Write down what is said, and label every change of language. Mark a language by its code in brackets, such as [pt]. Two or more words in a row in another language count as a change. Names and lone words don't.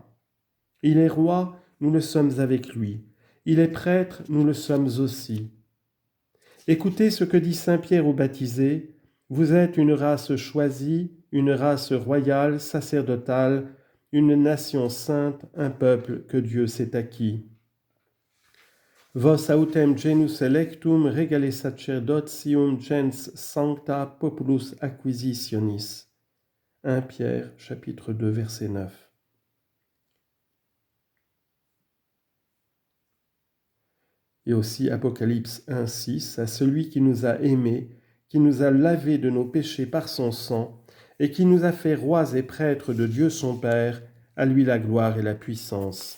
[fr] Il est roi, nous le sommes avec lui. Il est prêtre, nous le sommes aussi. Écoutez ce que dit saint Pierre aux baptisés. Vous êtes une race choisie, une race royale, sacerdotale, une nation sainte, un peuple que Dieu s'est acquis. [la] Vos autem genus electum regale sacerdotium gens sancta populus acquisitionis. [fr] 1 Pierre, chapitre 2, verset 9. Et aussi Apocalypse 1,6, à celui qui nous a aimés, qui nous a lavés de nos péchés par son sang, et qui nous a fait rois et prêtres de Dieu son Père, à lui la gloire et la puissance.